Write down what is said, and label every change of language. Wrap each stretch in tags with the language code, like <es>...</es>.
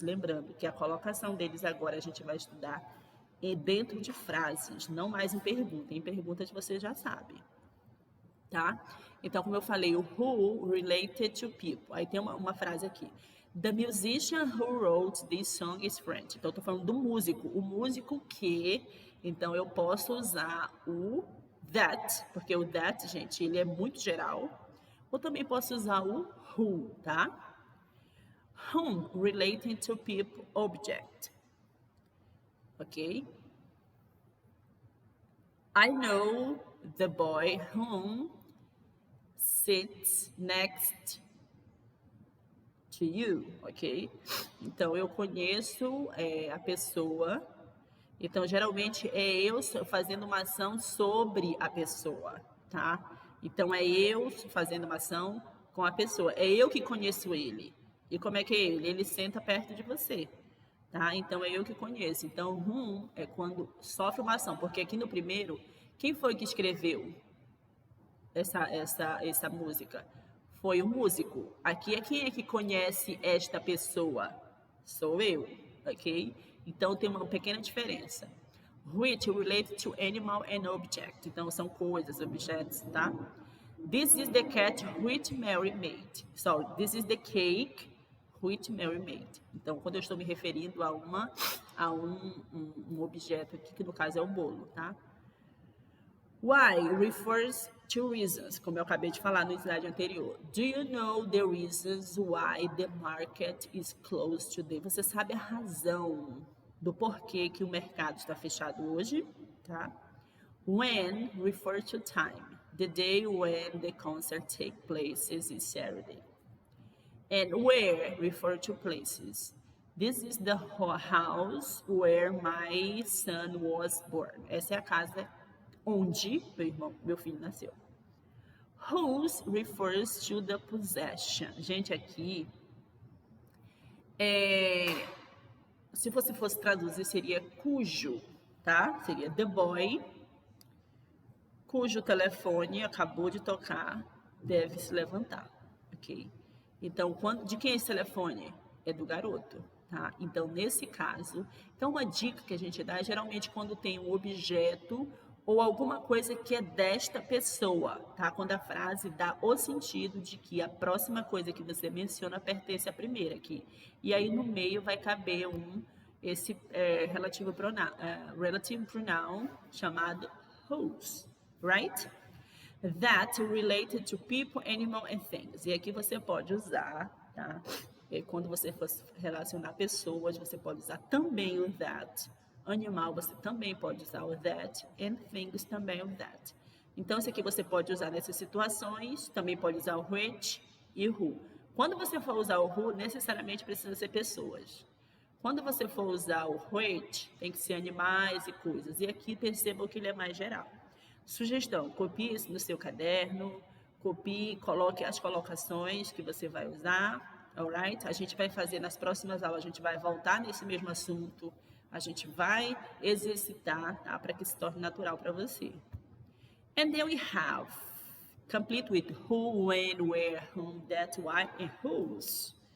<pt>Lembrando que a colocação deles agora a gente vai estudar dentro de frases, não mais em pergunta. Em perguntas você já sabe, tá? Então, como eu falei, o who related to people. Aí tem uma frase aqui.</pt> <en>The musician who wrote this song is French.</en> <pt>Então, eu tô falando do músico. O músico que... Então, eu posso usar o that, porque o that, gente, ele é muito geral. Ou também posso usar o who, tá?</pt> <en>Whom, relating to people, object. Ok? I know the boy whom sits next to you, ok?</en> <pt>Então, eu conheço a pessoa. Então, geralmente, é eu fazendo uma ação sobre a pessoa, tá? Então, é eu fazendo uma ação com a pessoa. É eu que conheço ele. E como é que é ele? Ele senta perto de você, tá? Então, é eu que conheço. Então, é quando sofre uma ação. Porque aqui no primeiro, quem foi que escreveu essa música? Foi o músico. Aqui é quem é que conhece esta pessoa? Sou eu, ok? Então tem uma pequena diferença.</pt> <en>Which related to animal and object.</en> <pt>Então são coisas, objetos, tá?</pt> <en>This is the cat which Mary made. So, this is the cake which Mary made.</en> <pt>Então, quando eu estou me referindo a um objeto aqui, que no caso é o bolo, tá?</pt> <en>Why refers to reasons,</en> <pt>como eu acabei de falar no slide anterior.</pt> <en>Do you know the reasons why the market is closed today?</en> <pt>Você sabe a razão do porquê que o mercado está fechado hoje, tá?</pt> <en>When refers to time. The day when the concert takes place is Saturday. And where refers to places. This is the house where my son was born.</en> <pt>Essa é a casa onde meu filho nasceu.</pt> <en>Whose refers to the possession.</en> <pt>Gente, aqui, se você fosse traduzir, seria cujo, tá? Seria the boy, cujo telefone acabou de tocar, deve se levantar, ok? Então, de quem é esse telefone? É do garoto, tá? Então, nesse caso, uma dica que a gente dá é geralmente quando tem um objeto ou alguma coisa que é desta pessoa, tá? Quando a frase dá o sentido de que a próxima coisa que você menciona pertence à primeira aqui. E aí no meio vai caber esse relative pronoun chamado whose, right?</pt> <en>That related to people, animal and things.</en> <pt>E aqui você pode usar, tá? E quando você for relacionar pessoas, você pode usar também o that. Animal, você também pode usar o that, and things também o that. Então, isso aqui você pode usar nessas situações, também pode usar o which e o who. Quando você for usar o who, necessariamente precisa ser pessoas. Quando você for usar o which, tem que ser animais e coisas. E aqui percebam que ele é mais geral. Sugestão, copie isso no seu caderno, coloque as colocações que você vai usar, alright? A gente vai fazer nas próximas aulas, a gente vai voltar nesse mesmo assunto, a gente vai exercitar, tá? Para que se torne natural para você.</pt> <en>And then we have, complete with who, when, where, whom, that, why, and whose.</en>